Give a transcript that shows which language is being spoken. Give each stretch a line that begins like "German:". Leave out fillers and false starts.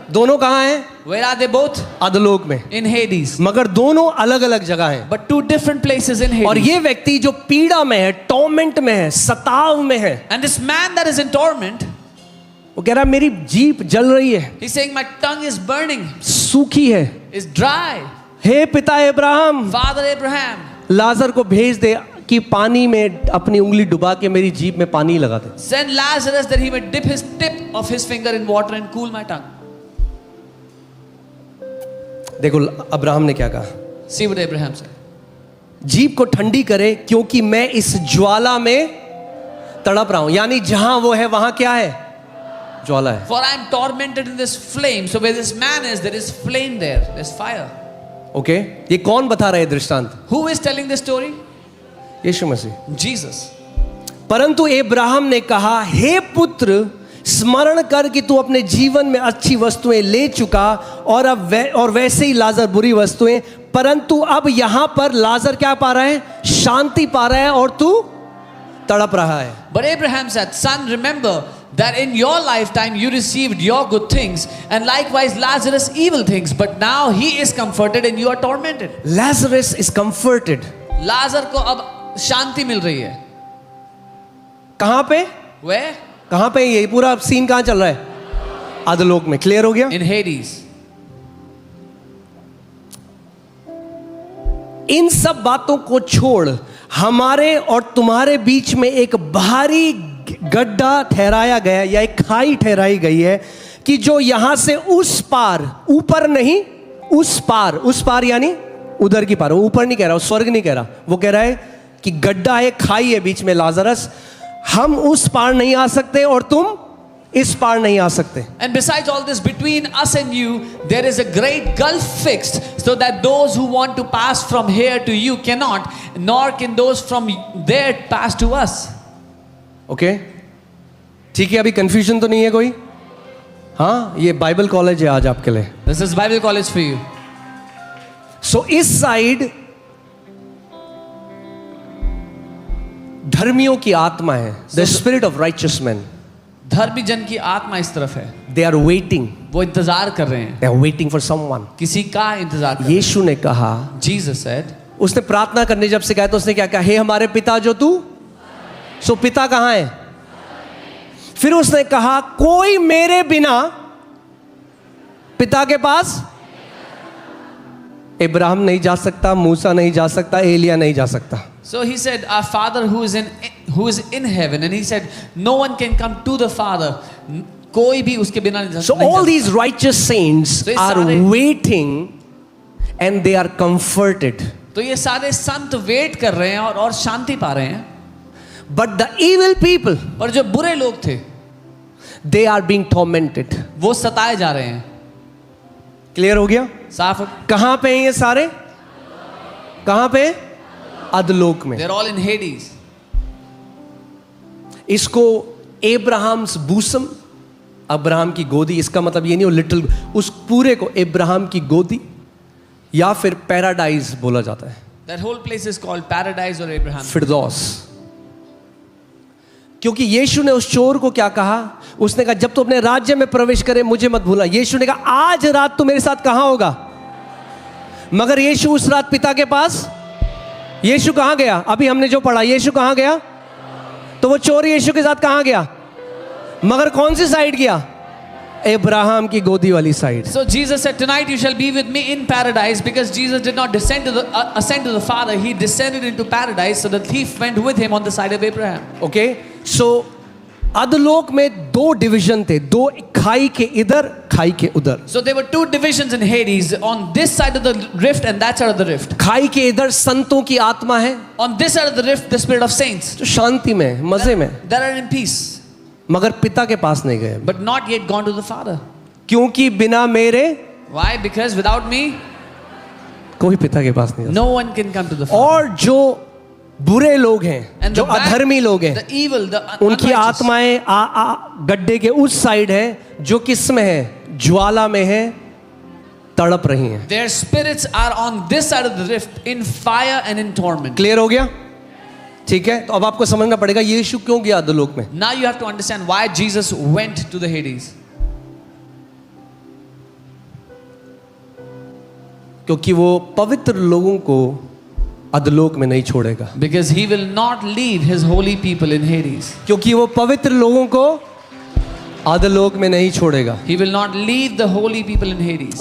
Hindi: दोनों कहां हैं?
English: Where are they both?
Hindi: अधलोक में।
English: In Hades.
Hindi: मगर दोनों अलग अलग जगह हैं।
English: But two different places in Hades.
Hindi: और ये व्यक्ति जो पीड़ा में है, टॉर्मेंट में है, सताव में है,
English: And this man that is in torment,
Hindi: वो कह रहा है मेरी जीभ जल रही है,
English: he's saying, my tongue is burning,
Hindi: सूखी है।
English: is dry.
Hindi: हे पिता इब्राहिम,
English: Father Abraham,
Hindi: लाजर को भेज दे कि पानी में अपनी उंगली डुबा के मेरी जीभ में पानी लगा दे।
English: send Lazarus that he may dip his tip of his finger in water and cool my tongue.
Hindi: देखो अब्राहम ने क्या कहा,
English: See what Abraham said.
Hindi: जीभ को ठंडी करे क्योंकि मैं इस ज्वाला में तड़प रहा हूं। यानी जहां वो है वहां क्या है? ज्वाला है।
English: For I am tormented in this flame. So where this man is, there is flame there. There's fire.
Hindi: Okay, ये कौन बता रहा है दृष्टांत?
English: Who is telling this story?
Hindi: Yeshu Masih.
English: Jesus.
Hindi: परंतु इब्राहिम ने कहा, हे पुत्र, स्मरण कर कि तू अपने जीवन में अच्छी वस्तुएं ले चुका और अब और वैसे ही लाजर बुरी वस्तुएं, परंतु अब यहां पर लाजर क्या पा रहा है? शांति पा रहा है और तू तड़प रहा है।
English: But Abraham said, son, remember that in your lifetime you received your good things and likewise Lazarus evil things, but now he is comforted and you are tormented. Lazarus is comforted.
Hindi: लाजर को अब शांति मिल रही है। कहां पे?
English: Where?
Hindi: कहां पे? ये पूरा सीन कहां चल रहा है? अधलोक में। क्लियर हो गया?
English: In Hades.
Hindi: इन सब बातों को छोड़ हमारे और तुम्हारे बीच में एक भारी गड्ढा ठहराया गया या एक खाई ठहराई गई है कि जो यहां से उस पार, ऊपर नहीं, उस पार यानी उधर की पार, वो ऊपर नहीं कह रहा, वो स्वर्ग नहीं कह रहा, वो कह रहा है कि गड्ढा है, खाई है बीच में लाजरस, हम उस पार नहीं आ सकते और तुम इस पार नहीं आ सकते।
English: And besides all this, between us and you, there is a great gulf fixed, so that those who want to pass from here to you cannot, nor can those from there pass to us.
Hindi: Okay, ठीक है, अभी confusion तो नहीं है कोई? हाँ, ये Bible college है आज आपके लिए।
English: This is Bible college for you.
Hindi: सो इस साइड धर्मियों की आत्मा है,
English: The spirit of righteous man.
Hindi: धर्मी जन की आत्मा इस तरफ है,
English: they are waiting,
Hindi: वो इंतजार कर रहे हैं,
English: They are waiting for someone.
Hindi: किसी का इंतजार कर रहे हैं। यीशु ने कहा,
English: Jesus said,
Hindi: उसने प्रार्थना करने जब सिखाया तो उसने क्या कहा? हे हमारे पिता जो तू, सो पिता कहां है? फिर उसने कहा, कोई मेरे बिना पिता के पास, इब्राहिम नहीं जा सकता, मूसा नहीं जा सकता, एलिया नहीं जा सकता।
English: so he said, our Father who is in heaven, and he said, no one can come to the Father.
Hindi: कोई भी उसके बिना नहीं जा
English: So all these righteous saints
Hindi: तो ये
English: are
Hindi: सारे-
English: waiting and they are comforted.
Hindi: तो ये सारे संत वेट कर रहे हैं और शांति पा रहे हैं।
English: But the evil people,
Hindi: और जो बुरे लोग थे,
English: they are being tormented.
Hindi: वो सताए जा रहे हैं। क्लियर हो गया? साफ। कहां पे हैं ये सारे? कहां पे? अधलोक में।
English: They're all in Hades.
Hindi: इसको एब्राहम्स बूसम, अब्राहम की गोदी, इसका मतलब ये नहीं वो लिटिल, उस पूरे को इब्राहिम की गोदी या फिर पैराडाइज बोला जाता है।
English: That whole place is called paradise or Abraham.
Hindi: फिरदौस। क्योंकि यीशु ने उस चोर को क्या कहा, उसने कहा जब तू अपने राज्य में प्रवेश करे मुझे मत भूलना। यीशु ने कहा आज रात तू मेरे साथ कहां होगा, मगर यीशु उस रात पिता के पास, यीशु कहां गया, अभी हमने जो पढ़ा यीशु कहां गया, तो वो चोर यीशु के साथ कहां गया, मगर कौन सी साइड गया, अब्राहम की गोदी वाली side.
English: So Jesus said, tonight you shall be with me in paradise, because Jesus did not ascend to the Father. He descended into paradise, so the thief went with him on the side of Abraham.
Hindi: Okay, सो अधोलोक में दो division थे, दो खाई के इधर खाई के उधर।
English: So there were two divisions in Hades, on this side of the rift and that side of the rift.
Hindi: खाई के इधर संतों की आत्मा है,
English: On this side of the rift, the spirit of saints,
Hindi: जो शांति में मजे में,
English: that are in peace,
Hindi: मगर पिता के पास नहीं गए,
English: but not yet gone to the Father.
Hindi: क्योंकि बिना मेरे
English: Why? Because without me,
Hindi: कोई पिता के पास नहीं जा
English: no one can come to the
Hindi: सकता।
English: Father.
Hindi: और जो बुरे लोग हैं,
English: And
Hindi: जो
English: the bad,
Hindi: अधर्मी लोग हैं,
English: the evil, the
Hindi: उनकी
English: unrighteous,
Hindi: आत्माएं गड्ढे के उस साइड है, जो किस में है, ज्वाला में है, तड़प रही हैं।
English: their spirits are on this side of the rift, in fire and in torment.
Hindi: Clear हो गया? ठीक है, तो अब आपको समझना पड़ेगा यीशु क्यों गया अधोलोक में।
English: Now you have to understand why Jesus went to the Hades.
Hindi: क्योंकि वो पवित्र लोगों को अधोलोक में नहीं छोड़ेगा,
English: Because he will not leave his holy people in Hades.
Hindi: क्योंकि वो पवित्र लोगों को अधोलोक में नहीं छोड़ेगा।
English: He will not leave the holy people in Hades.